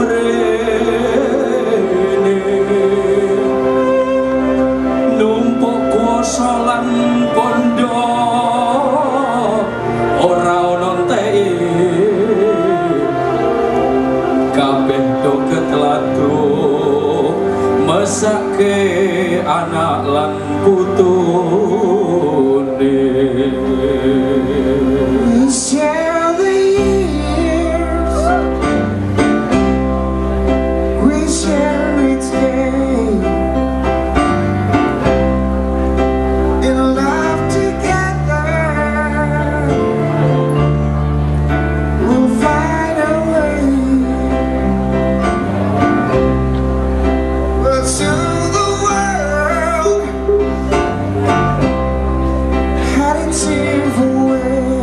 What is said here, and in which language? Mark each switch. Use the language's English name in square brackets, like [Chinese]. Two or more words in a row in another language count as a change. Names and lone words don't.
[Javanese] mrene numpuk kuasa lan pondok ora ono enteke kabeh do ketlado mesake anak lan putune. [English] Share the years, we share each day, in love together, we'll find a way, but to the world, heading to the way.